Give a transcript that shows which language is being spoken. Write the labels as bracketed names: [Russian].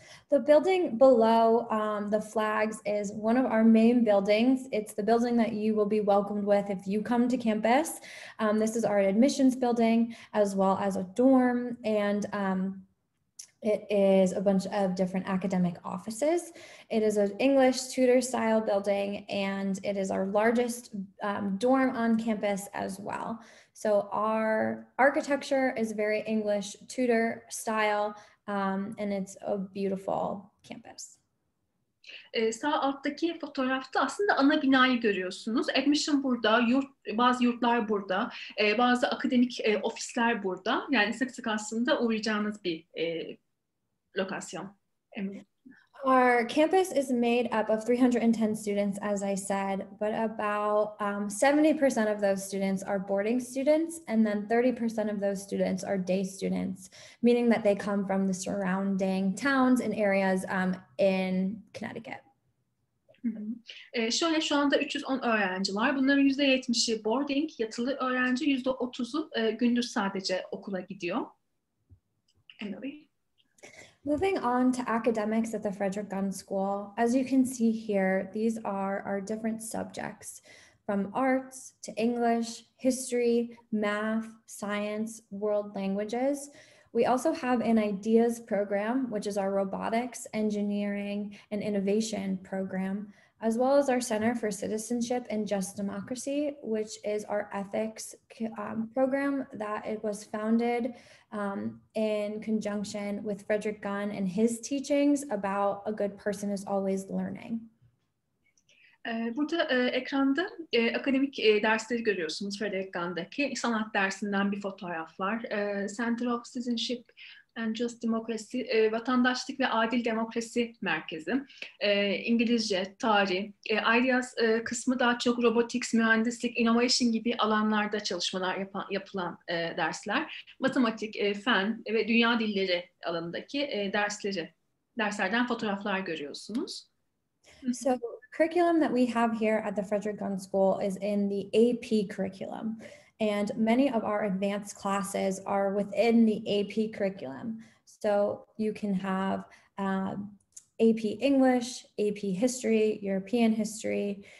[English] The building below the flags is one of our main buildings. It's the building that you will be welcomed with if you come to campus. This is our admissions building as well as a dorm, and it is a bunch of different academic offices. It is an English tutor style building, and it is our largest dorm on campus as well. So our architecture is very English tutor style. And it's a beautiful campus. [Turkish] Sağ alttaki fotoğrafta aslında ana binayı görüyorsunuz. Admission burada, bazı yurtlar burada, bazı akademik ofisler burada. Yani sık sık aslında uğrayacağınız bir lokasyon. Emily? [English] Our campus is made up of 310 students, as I said, but about 70% of those students are boarding students, and then 30% of those students are day students, meaning that they come from the surrounding towns and areas in Connecticut. [Turkish] Şöyle şu anda 310 öğrenci var. Bunların %70'i boarding, yatılı öğrenci, %30'u gündüz sadece okula gidiyor. Emily? [English] Moving on to academics at the Frederick Gunn School, as you can see here, these are our different subjects, from arts to English, history, math, science, world languages. We also have an ideas program, which is our robotics, engineering, and innovation program, as well as our Center for Citizenship and Just Democracy, which is our ethics program that it was founded in conjunction with Frederick Gunn and his teachings about a good person is always learning. [Turkish] Burada ekranda akademik dersleri görüyorsunuz Frederick Gunn'daki. Sanat dersinden bir fotoğraf var. Center of Citizenship, And Just Democracy, Vatandaşlık ve Adil Demokrasi Merkezi, İngilizce, tarih, ideas kısmı daha çok robotics, mühendislik, innovation gibi alanlarda çalışmalar yapılan dersler, matematik, fen ve dünya dilleri alanındaki derslerden fotoğraflar görüyorsunuz. [English] So curriculum that we have here at the Frederick Gunn School is in the AP curriculum. And many of our advanced classes are within the AP curriculum. So you can have AP English, AP History, European History.